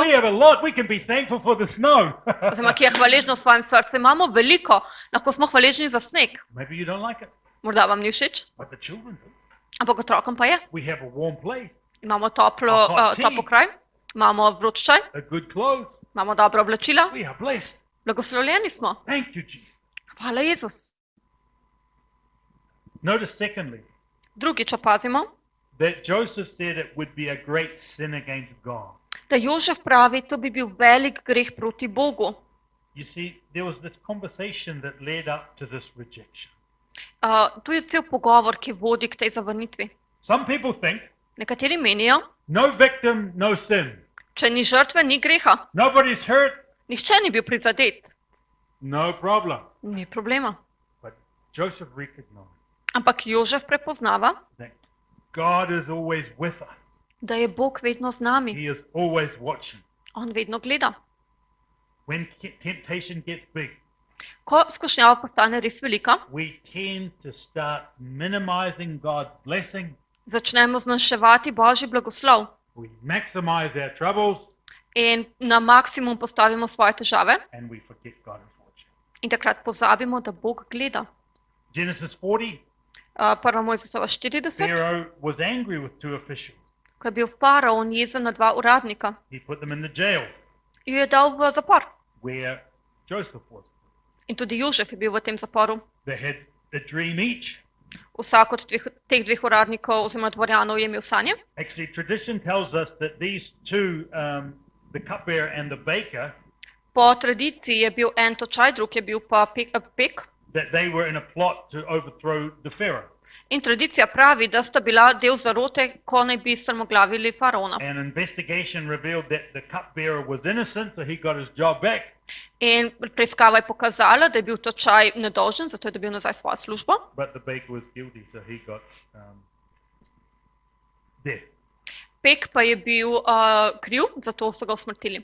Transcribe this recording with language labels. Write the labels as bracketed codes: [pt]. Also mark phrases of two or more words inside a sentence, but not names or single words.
[en] we have a lot. We can be thankful for the snow. [sl] oziroma ki je hvaležna v svojem srcu, imamo veliko, lahko smo hvaležni za sneg. [en] Maybe you don't like it, [sl] Morda vam ni všeč, [en] but the children do. [sl] ampak otrokom pa je. [en] We have a warm place, [sl] Imamo toplo kraj, imamo vroč čaj, [en] a good clothes. [sl] imamo dobra oblačila, [en] We are blessed. [sl] blagoslovljeni smo. [en] Thank you, Jesus. [sl] Hvala Jezus. [en] Notice secondly, [sl] Drugič opazimo, [en] that Joseph said it would be a great sin against God. [sl] da Jožef pravi, to bi bil velik greh proti Bogu. [en] You see, there was this conversation that led up to this rejection. [sl] Tu je cel pogovor, ki vodi k tej zavrnitvi. [en] Some people think, [sl] Nekateri menijo, [en] no victim, no sin. [sl] če ni žrtve, ni greha. [en] Nobody's hurt, [sl] Nihče ni bil prizadet, [en] no problem. [sl] ni problema. [en] But Joseph recognized [sl] Ampak Jožef prepoznava, [en] that God is always with us. [sl] da je Bog vedno z nami. [en] He is always watching. [sl] On vedno gleda. [en] When temptation gets big, [sl] Ko skušnjava postane res velika, [en] we tend to start minimizing God's blessing. [sl] začnemo zmanjševati Božji blagoslov [en] We maximize our troubles [sl] in na maksimum postavimo svoje težave [en] and we forget God is watching. [sl] in takrat pozabimo, da Bog gleda. [en] Genesis 40, [sl] 1. Mojzesova 40, [en] Pharaoh was angry with two officials. [sl] ko je bil faraon jezen na dva uradnika, [en] He put them in the jail [sl] jo je dal v zapor. [en] where Joseph was. [sl] In tudi Jožef je bil v tem zaporu. [en] They had a dream each. [sl] Vsak od teh dveh uradnikov oziroma dvorjanov je imel sanje. [en] Actually, tradition tells us that these two, the cupbearer and the baker, [sl] Po tradiciji je bil en točaj, drug je bil pa pek. [en] that they were in a plot to overthrow the Pharaoh. [sl] In tradicija pravi, da sta bila del zarote, ko naj bi strmoglavili faraona. [en] An investigation revealed that the cupbearer was innocent, so he got his job back. [sl] In preiskava je pokazala, da je bil točaj nedolžen, zato je dobil nazaj svojo službo. [en] But the baker was guilty, so he got death. [sl] Pek pa je bil kriv, zato so ga usmrtili.